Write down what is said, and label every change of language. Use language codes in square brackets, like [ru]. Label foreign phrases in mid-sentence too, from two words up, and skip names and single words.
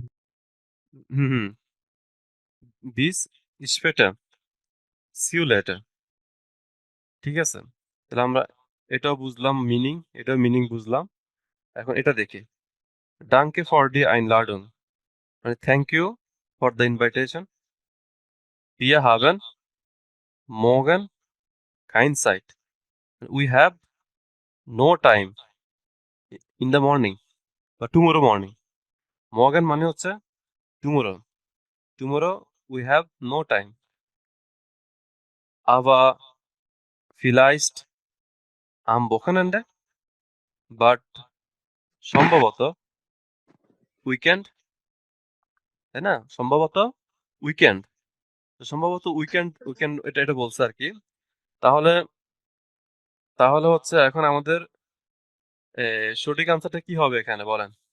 [bn] হুম [de] bis später [en] see you later, [bn] ঠিক আছে? তাহলে আমরা এটাও বুঝলাম মিনিং, এটাও মিনিং বুঝলাম। এখন এটা দেখি [de] Danke für die Einladung [bn] মানে [en] thank you for the invitation, [de] wir haben morgen kein Zeit, [en] we have no time in the morning বা tomorrow morning। morgen [bn] মানে হচ্ছে [en] tomorrow, tomorrow we have no time, [de] aber vielleicht am Wochenende, [bn] but সম্ভবত উইকেন্ড, তাই না? সম্ভবত উইকেন্ড, সম্ভবত উইকেন্ড, উইকেন্ড এটা এটা বলছে আর কি। তাহলে তাহলে হচ্ছে এখন আমাদের সঠিক আনসারটা কি হবে এখানে বলেন?